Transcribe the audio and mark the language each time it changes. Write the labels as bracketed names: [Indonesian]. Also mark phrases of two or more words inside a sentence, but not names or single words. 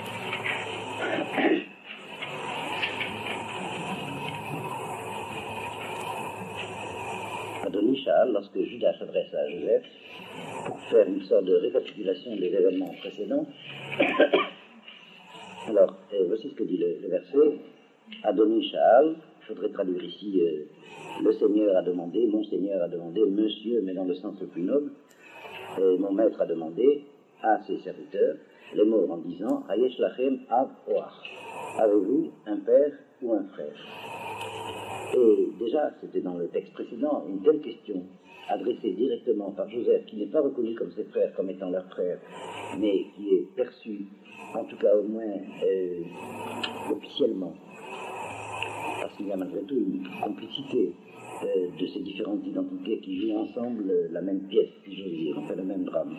[Hebrew] אדוני שאל, [French] lorsque Judas s'adresse à Joseph pour faire une sorte de récapitulation des événements précédents, alors voici ce que dit le verset. [Hebrew] אדוני שאל, [French] il faudrait traduire ici le Seigneur a demandé, mon Seigneur a demandé, monsieur, mais dans le sens le plus noble, mon maître a demandé à ses serviteurs les mots en disant [Hebrew] היש לכם אב או אח, [French] avez-vous un père ou un frère? Et déjà, c'était dans le texte précédent, une telle question adressée directement par Joseph, qui n'est pas reconnu comme ses frères, comme étant leur frère, mais qui est perçu, en tout cas au moins officiellement, parce qu'il y a malgré tout une complicité de ces différentes identités qui jouent ensemble la même pièce, si j'ose dire, enfin le même drame.